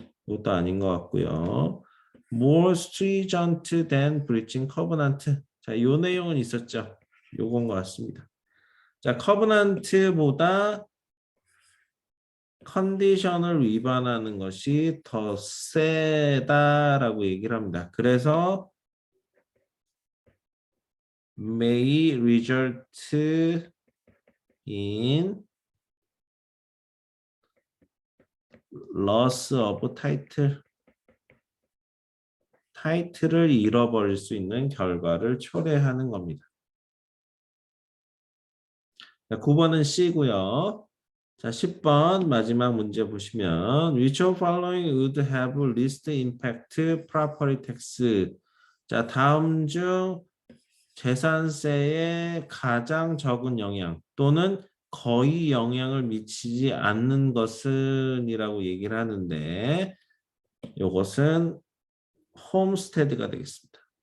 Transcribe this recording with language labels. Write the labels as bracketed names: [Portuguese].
[Korean] 이것도 아닌 것 같고요. [English] More stringent than breaching covenant. [Korean] 자, 요 내용은 있었죠. 요건 것 같습니다. 자, covenant보다 컨디션을 위반하는 것이 더 세다라고 얘기를 합니다. [English] 그래서 may result in loss of title. [Korean] 타이틀을 잃어버릴 수 있는 결과를 초래하는 겁니다. 자, 9번은 C고요. 자, 10번 마지막 문제 보시면 [English] Which of following would have least impact property tax? [Korean] 자, 다음 중 재산세에 가장 적은 영향 또는 거의 영향을 미치지 않는 것은 이라고 얘기를 하는데 이것은 홈스테드가 되겠습니다.